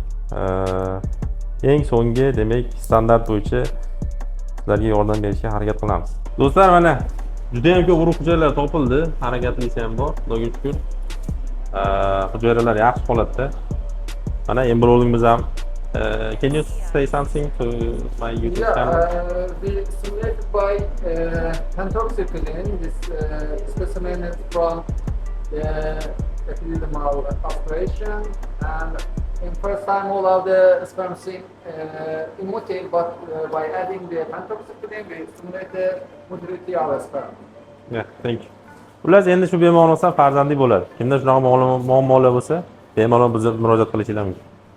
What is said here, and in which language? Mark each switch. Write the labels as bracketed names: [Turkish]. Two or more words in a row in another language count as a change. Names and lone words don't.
[Uzbek] Eng so'nggi demak standart bo'yicha sizlarga yordam berishga harakat qilamiz. Do'stlar, mana juda ham ko'p urug' hujayralar topildi. Harakatliisi ham bor, xudoga shukr. Hujayralar yaxshi holatda. Mana embriologimiz ham. [English] Can you say something to my YouTube channel? We simulated by pentoxicillin. This specimen is from the epididymal aspiration, and in first time all of the sperm seem immotile, but by adding the pentoxicillin we simulate the motility of the sperm. Yeah, thank you. [Uzbek] Ular endi shu bemorimiz ham farzandli bo'ladi. Kimda shunaqa muammolar bo'lsa, bemalol bizga murojaat qilishingiz mumkin.